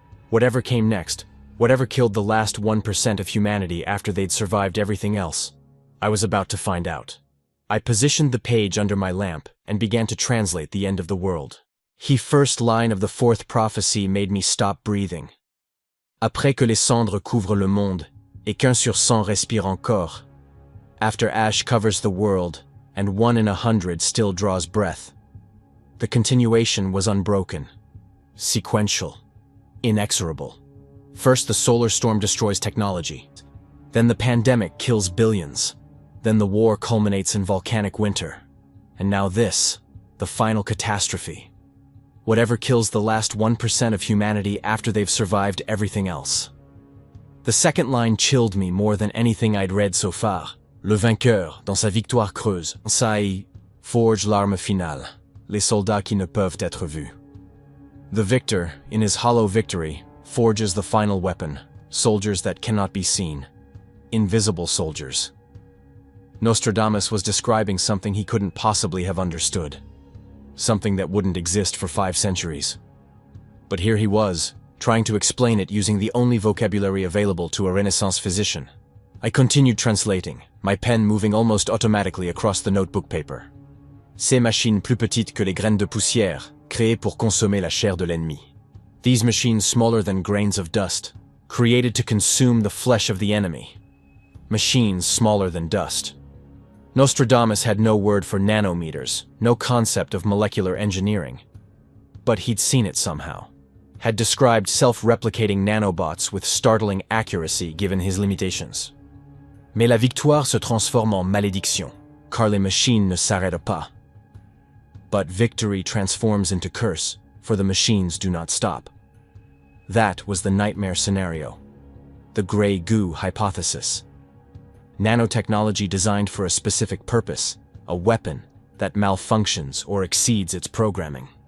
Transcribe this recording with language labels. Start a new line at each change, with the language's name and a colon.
English: Whatever came next, whatever killed the last 1% of humanity after they'd survived everything else, I was about to find out. I positioned the page under my lamp and began to translate the end of the world. The first line of the 4th prophecy made me stop breathing.
French: Après que les cendres couvrent le monde, et qu'un sur 100 respire encore.
English: After ash covers the world, and 1 in 100 still draws breath. The continuation was unbroken, sequential, inexorable. First, the solar storm destroys technology. Then the pandemic kills billions. Then the war culminates in volcanic winter. And now this, the final catastrophe. Whatever kills the last 1% of humanity after they've survived everything else. The second line chilled me more than anything I'd read so far.
French: Le vainqueur, dans sa victoire creuse, forge l'arme finale, les soldats qui ne peuvent être vus.
English: The victor, in his hollow victory, forges the final weapon, soldiers that cannot be seen. Invisible soldiers. Nostradamus was describing something he couldn't possibly have understood. Something that wouldn't exist for 5 centuries. But here he was, trying to explain it using the only vocabulary available to a Renaissance physician. I continued translating, my pen moving almost automatically across the notebook paper.
French: Ces machines plus petites que les graines de poussière, créées pour consommer la chair de l'ennemi.
English: These machines smaller than grains of dust, created to consume the flesh of the enemy. Machines smaller than dust. Nostradamus had no word for nanometers, no concept of molecular engineering. But he'd seen it somehow. Had described self-replicating nanobots with startling accuracy given his limitations.
French: Mais la victoire se transforme en malédiction, car les machines ne s'arrêtent pas.
English: But victory transforms into curse, for the machines do not stop. That was the nightmare scenario. The gray goo hypothesis. Nanotechnology designed for a specific purpose, a weapon that malfunctions or exceeds its programming.